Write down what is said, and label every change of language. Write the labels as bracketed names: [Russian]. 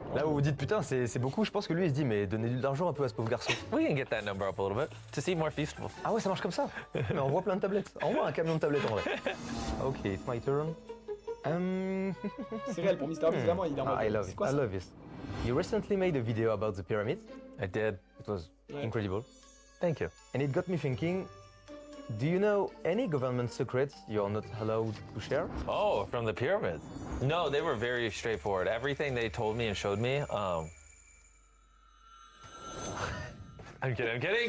[French] Là où vous dites putain, c'est beaucoup, je pense que lui il se dit mais donnez de l'argent un peu à ce pauvre garçon. [English] We can get that number up a little bit to see more Feastables. [French] Ah ouais, ça marche comme ça. Mais on voit plein de tablettes. Envoie un camion de tablettes en vrai. [English] Ok, it's my turn. [French] C'est réel pour Mister Beast, vraiment, il est en mode. [English] I love [French] C'est [English] it. [French] quoi [English] I [French] ça? [English] love this. You recently made a video about the pyramids. I did. It was [French] Ouais. [English] incredible. Thank you. And it got me thinking, do you know any government secrets you're not allowed to share? Oh, from the pyramids. No, they were very straightforward. Everything they told me and showed me, I'm kidding.